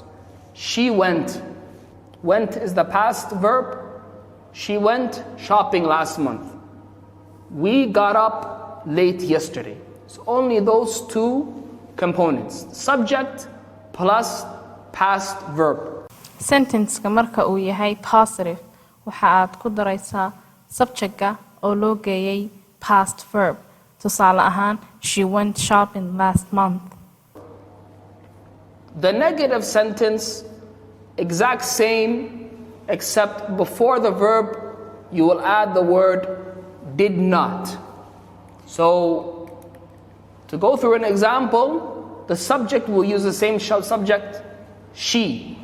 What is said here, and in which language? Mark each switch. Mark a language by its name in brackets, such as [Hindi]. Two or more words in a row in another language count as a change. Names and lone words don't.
[English] She went. Went is the past verb. She went shopping last month. We got up late yesterday. So only those two components. Subject plus past verb. [Somali] Sentence-ka marka uu yahay positive, waxa aad ku daraysaa subject-ka oo loo geeyay [English] past verb. [Somali] Tusaale ahaan, [English] she went shopping last month. The negative sentence, exact same, except before the verb, you will add the word did not. So, to go through an example, the subject will use the same subject, she.